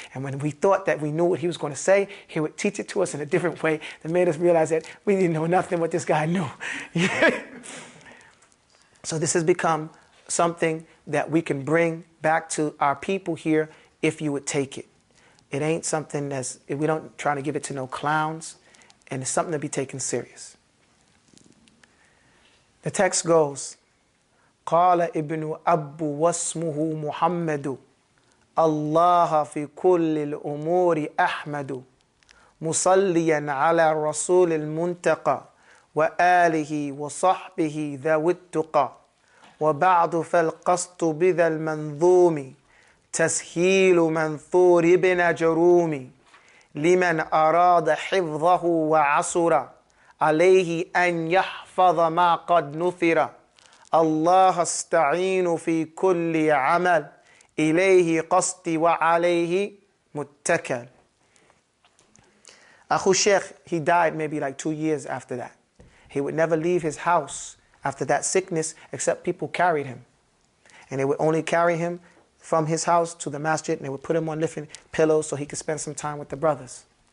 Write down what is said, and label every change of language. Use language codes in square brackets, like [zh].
[en] And when we thought that we knew what he was going to say, he would teach it to us in a different way that made us realize that we didn't know nothing what this guy knew. So this has become something that we can bring back to our people here if you would take it. It ain't something we don't try to give it to no clowns, and it's something to be taken serious. The text goes, [ar] قال ابن أب واسمه محمد الله في كل الأمور أحمد مصليا على الرسول المنتقى وآله وصحبه ذوي التقى وبعد فالقصد بذا المنظوم تسهيل منثور ابن جروم لمن أراد حفظه وعسر عليه أن يحفظ ما قد نثر الله استعين في كل عمل إليه قصدي وعليه متكل. [en] Akhu Sheikh, he died maybe like 2 years after that. He would never leave his house after that sickness, except people carried him. And they would only carry him from his house to the masjid, and they would put him on lifting pillows so he could spend some time with the brothers.